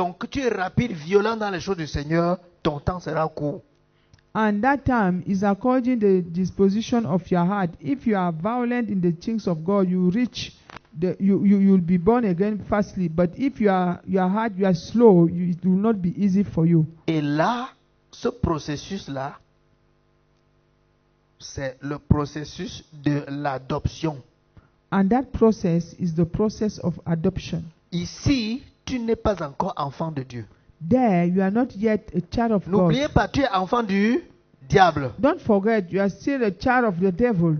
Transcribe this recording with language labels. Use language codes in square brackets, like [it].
[fr] Tu es rapide, violent dans les choses du Seigneur, ton temps sera court. [en] And that time is according the disposition of your heart. If you are violent in the things of God, you reach you'll be born again fastly. But if your heart you are slow, it will not be easy for you. [fr] Et là, ce processus-là, c'est le processus de l'adoption. [en] And that process is the process of adoption. [fr] Ici, tu n'es pas encore enfant de Dieu. [en] There, you are not yet a child of God. [fr] N'oubliez pas, tu es enfant du diable. [en] Don't forget, you are still a child of the devil.